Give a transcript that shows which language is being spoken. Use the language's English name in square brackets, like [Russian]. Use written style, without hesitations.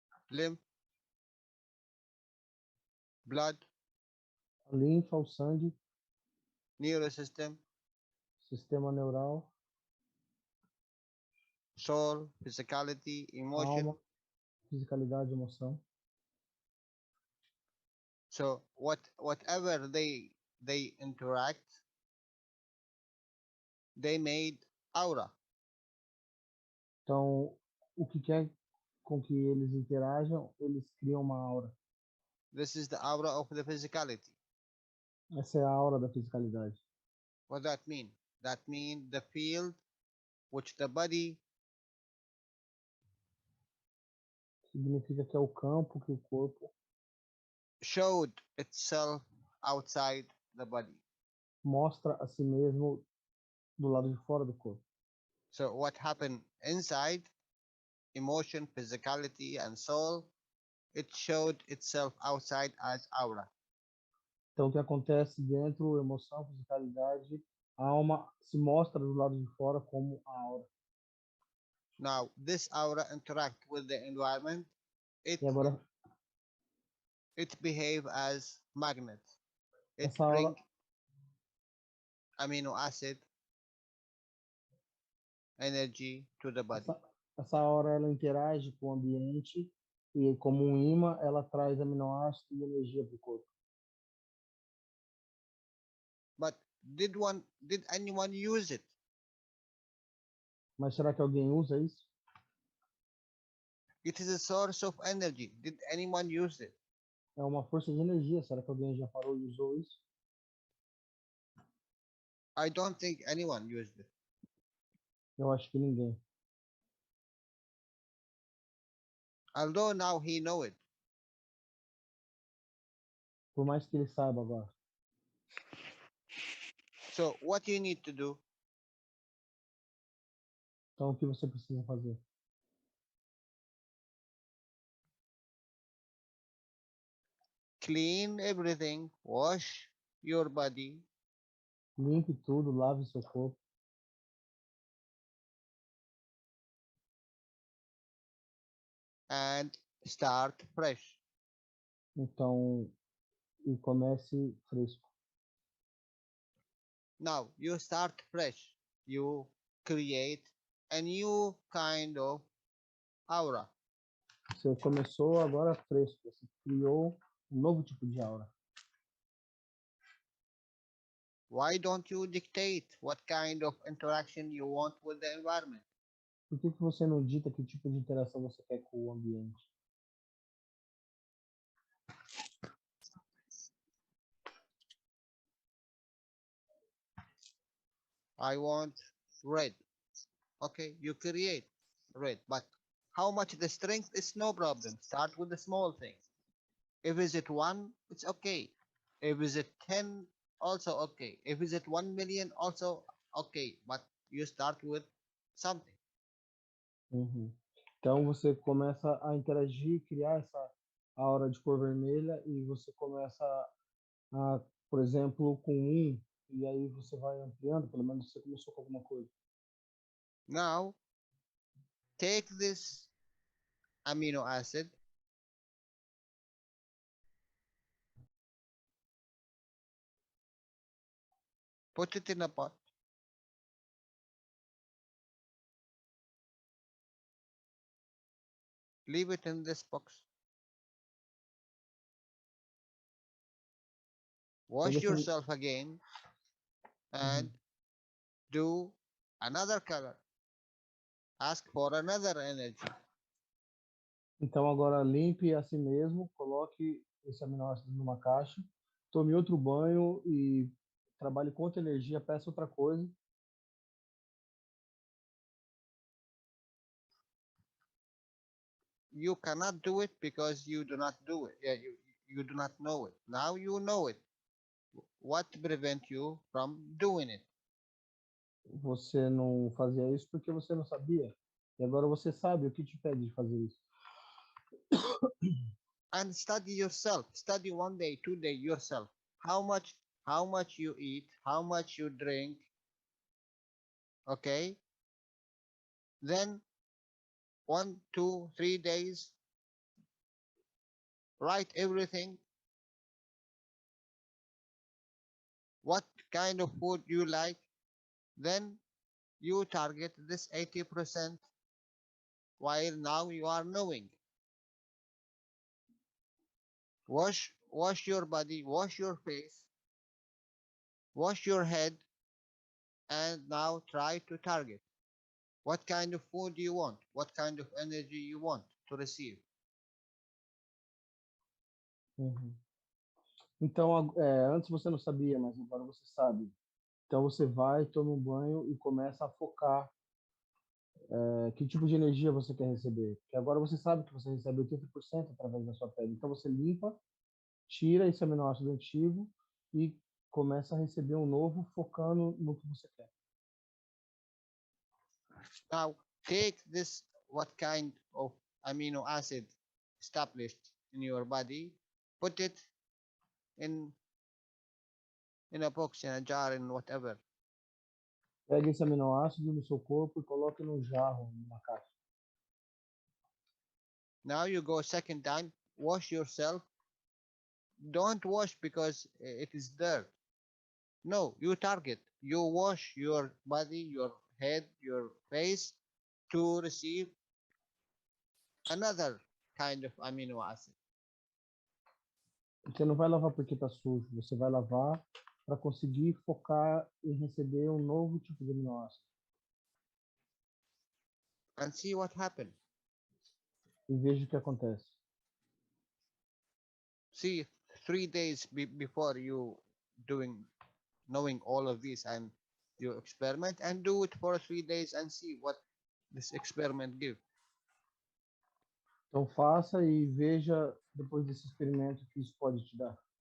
[English] Lymph, blood, [Portuguese] A linfa, o sangue, [English] neurosystem, [Portuguese] sistema neural, [English] soul, physicality, emotion. [Portuguese] alma, fisicalidade, emoção. [English] So whatever they interact, they made aura. [Portuguese] Então, o que quer com que eles interajam, eles criam uma aura. [English] This is the aura of the physicality. [Portuguese] Essa é a aura da fisicalidade. [English] What that mean? That means the field which the body [Portuguese] Significa que é o campo que o corpo [English] showed itself outside the body. [Portuguese] mostra a si mesmo do lado de fora do corpo. [English] So what happened inside, emotion, physicality, and soul, it showed itself outside as aura. [Portuguese] Então, o que acontece dentro, emoção, fisicalidade, a alma se mostra do lado de fora como a aura. [English] Now, this aura interact with the environment. It [Portuguese] E agora, [English] behave as magnet. It [Portuguese] essa aura, [English] bring amino acid energy to the body. [Portuguese] essa aura ela interage com o ambiente e, como um imã, ela traz aminoácidos e energia para o corpo. [English] But did anyone use it? [Portuguese] Mas será que alguém usa isso? [English] It is a source of energy. Did anyone use it? [Portuguese] É uma força de energia. Será que alguém já parou e usou isso? [English] I don't think anyone used it. [Portuguese] Eu acho que ninguém. [English] Although now he know it. [Portuguese] Por mais que ele saiba agora. [English] So what you need to do? [Portuguese] Então, o que você precisa fazer? [English] Clean everything. Wash your body. [Portuguese] Limpe tudo, lave seu corpo. [English] And start fresh. [Portuguese] Então, e comece fresco. [English] Now you start fresh. You create a new kind of aura. [Portuguese] Você começou agora fresco. Você criou um novo tipo de aura. [English] Why don't you dictate what kind of interaction you want with the environment? [Portuguese] Por que você não dita que tipo de interação você quer com o ambiente? [English] I want red. Okay, you create red, but how much the strength is no problem. Start with the small thing. If is it 1, it's okay. If is it 10, also okay. If is it 1 million, also okay. But you start with something. [Portuguese] Uhum. Então você começa a interagir, criar aura de cor vermelha e você começa a, por exemplo, com um, e aí você vai ampliando, pelo menos você começou com alguma coisa. [English] Now, take this amino acid, put it in a pot, leave it in this box, wash [Portuguese] Pega esse, [English] yourself again, and do another color. Ask for another energy. [Portuguese] Então agora limpe a si mesmo, coloque esse aminoácido numa caixa, tome outro banho e trabalhe com outra energia, peça outra coisa. [English] You cannot do it because you do not do it. You do not know it. Now you know it. What prevent you from doing it? [Portuguese] Você não fazia isso porque você não sabia. E agora você sabe o que te impede de fazer isso. [English] And study yourself. Study 1 day, 2 day yourself. How much you eat, how much you drink. Okay. Then 1, 2, 3 days. Write everything. What kind of food you like. Then you target this 80% while now you are knowing. Wash your body, wash your face, wash your head, and now try to target. What kind of food you want? What kind of energy you want to receive? Uhum. [Portuguese] Então, antes você não sabia, mas agora você sabe. Então você vai, toma um banho e começa a focar que tipo de energia você quer receber. Porque agora você sabe que você recebe 80% através da sua pele. Então você limpa, tira esse aminoácido antigo e começa a receber um novo focando no que você quer. [English] Now take this, what kind of amino acid established in your body, put it in a box, in a jar, in whatever. [Portuguese] Pega esse aminoácido no seu corpo e coloque num jarro, numa caixa. [English] Now you go second time, wash yourself. Don't wash because it is dirt. No, you target. You wash your body, your head, your face to receive another kind of amino acid. [Portuguese] Você não vai lavar porque está sujo, você vai lavar para conseguir focar em receber um novo tipo de aminoácido. [English] And see what happened. [Portuguese] E veja o que acontece. [English] See, 3 days before you knowing all of this, and you experiment and do it for 3 days and see what this experiment give. [Portuguese] Então faça e veja depois desse experimento o que isso pode te dar.